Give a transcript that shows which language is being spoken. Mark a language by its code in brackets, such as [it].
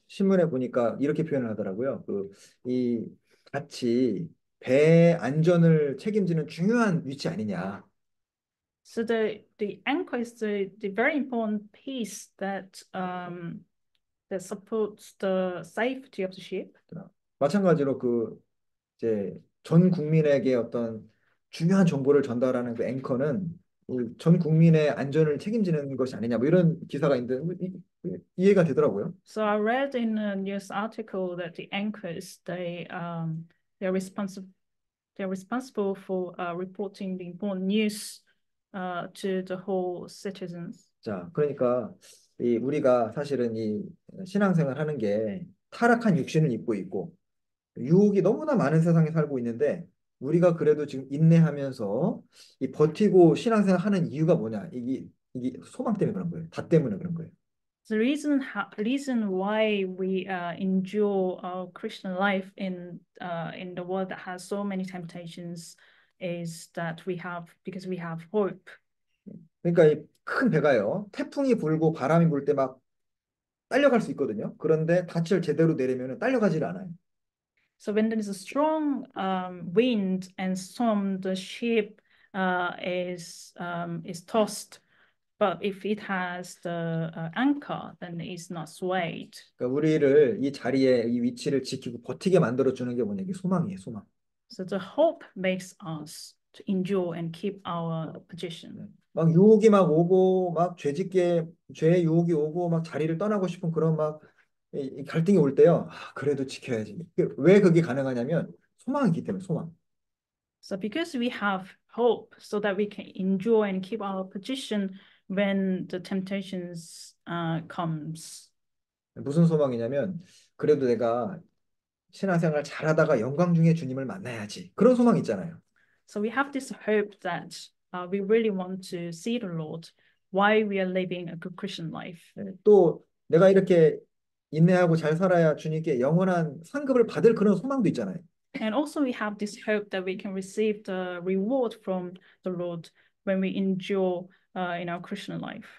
[ko] 신문에 보니까 이렇게 표현을 하더라고요. 이 닻이 배 안전을 책임지는 중요한 위치 아니냐. [en] So the anchor is the very important piece that supports the safety of the ship. [ko] 마찬가지로 이제 전 국민에게 어떤 중요한 정보를 전달하는 그 앵커는 전 국민의 안전을 책임지는 것이 아니냐 뭐 이런 기사가 있는데 이해가 되더라고요. [en] So I read in a news article that the anchors they're responsible for reporting the important news to the whole citizens. [ko] 자, 그러니까 우리가 사실은 이 신앙생활 하는 게 타락한 육신을 입고 있고 유혹이 너무나 많은 세상에 살고 있는데 우리가 그래도 지금 인내하면서 이 버티고 신앙생활 하는 이유가 뭐냐? 이게 소망 때문에 그런 거예요. 다 때문에 그런 거예요. [en] The reason why we endure our Christian life in the world that has so many temptations is that because we have hope. [ko] 그러니까 이 큰 배가요. 태풍이 불고 바람이 불 때 막 딸려갈 수 있거든요. 그런데 닻을 제대로 내리면 딸려가질 않아요. [en] So when there is a strong wind and storm, the ship is tossed. But if it has the anchor, then it's not swayed. [ko] 그러니까 우리를 이 자리에 이 위치를 지키고 버티게 만들어 주는 게 뭐냐? 이게 소망이에요, 소망. [en] So the hope makes us to endure and keep our position. [ko] 막 유혹이 막 오고 막 죄의 유혹이 오고 막 자리를 떠나고 싶은 그런 막 이 갈등이 올 때요. 그래도 지켜야지. 왜 그게 가능하냐면 소망이 있기 때문에 소망. [en] So because we have hope, so that we can endure and keep our position when the temptations comes. [ko] 무슨 소망이냐면 그래도 내가 신앙생활 잘하다가 영광 중에 주님을 만나야지. 그런 소망 있잖아요. [en] So we have this hope that we really want to see the Lord while we are living a good Christian life. [ko] 또 내가 이렇게 인내하고 잘 살아야 주님께 영원한 상급을 받을 그런 소망도 있잖아요. [en] And also we have this hope that we can receive the reward from the Lord when we endure in our Christian life.